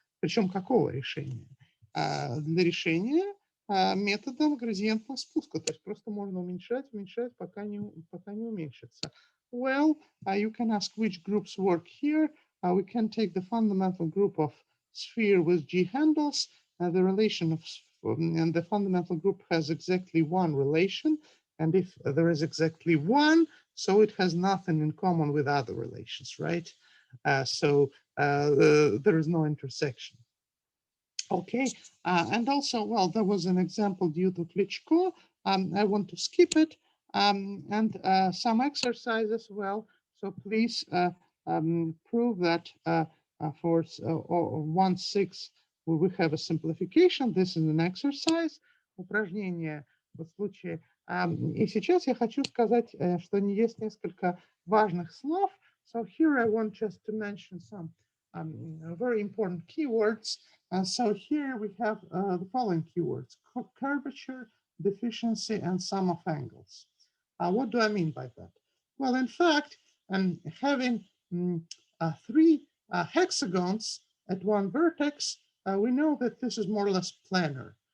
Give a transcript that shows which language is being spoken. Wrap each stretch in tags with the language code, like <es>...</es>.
<ru>Причем какого решения? Для решения методом градиентного спуска. То есть просто можно уменьшать, пока не уменьшится.</ru> <en>Well, you can ask which groups work here. We can take the fundamental group of sphere with G handles. The relation of and the fundamental group has exactly one relation. And if there is exactly one, so it has nothing in common with other relations, right? So there is no intersection. Okay, and also, well, there was an example due to Lecture2. I want to skip it. And some exercises, well, so please prove that for 1/6 we have a simplification. This is an exercise,</en> <ru>упражнение в случае. И сейчас я хочу сказать, что есть несколько важных слов.</ru> <en>So here I want just to mention some very important keywords. So here we have the following keywords: curvature, deficiency, and sum of angles. What do I mean by that? Well, in fact, having 3 hexagons at one vertex, we know that this is more or less planar.</en>